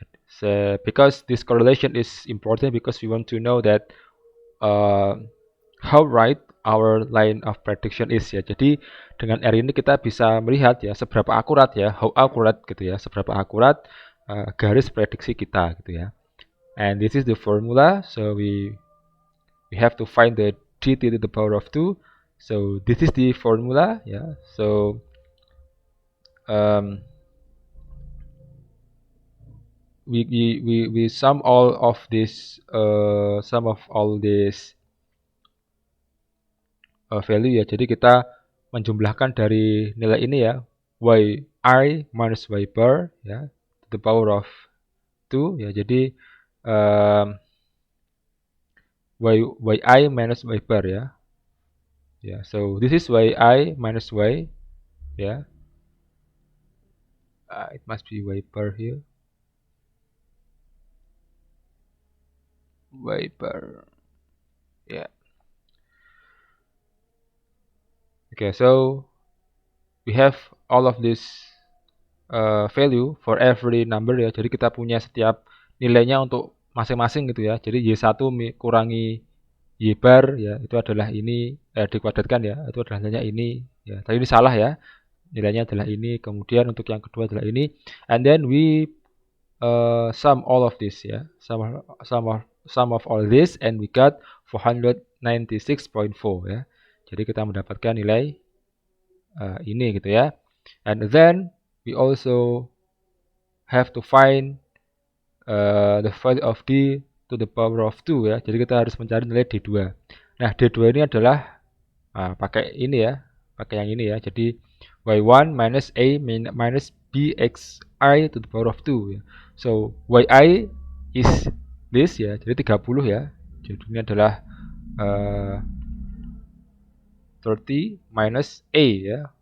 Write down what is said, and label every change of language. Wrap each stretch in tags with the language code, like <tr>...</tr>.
<en>So because this correlation is important, because we want to know that how right our line of prediction is ya.</en> <id>Jadi dengan R ini kita bisa melihat ya seberapa akurat ya,</id> <en>how accurate</en> <id>gitu ya, seberapa akurat garis prediksi kita gitu ya.</id> <en>And this is the formula, so we have to find the dt to the power of 2. So this is the formula ya. So we sum all of this value ya.</en> <id>Jadi kita menjumlahkan dari nilai ini ya,</id> <en>yi minus y bar ya to the power of 2</en> <id>ya.</id> <en>Jadi yi minus y bar ya. Ya, so this is yi minus y ya. It must be wiper here. Wiper. Yeah. Okay, so we have all of this value for every number ya.</en> <id>Jadi kita punya setiap nilainya untuk masing-masing gitu ya. Jadi Y1 kurangi Y bar ya, itu adalah ini dikuadratkan ya, itu adalah nilainya ini ya. Tadi ini salah ya. Nilainya adalah ini. Kemudian untuk yang kedua adalah ini.</id> <en>And then we sum all of this ya. Sum of all this and we got 496.4 ya.</en> <id>Jadi kita mendapatkan nilai ini gitu ya.</id> <en>And then we also have to find the value of d to the power of 2 ya.</en> <id>Jadi kita harus mencari nilai d2. Nah, d2 ini adalah pakai ini ya, pakai yang ini ya.</id> <en>Jadi y1 minus a minus bxi to the power of 2 ya. So yi is this ya, jadi 30 ya.</en> <id>Jadi ini adalah 30 minus a ya.</id>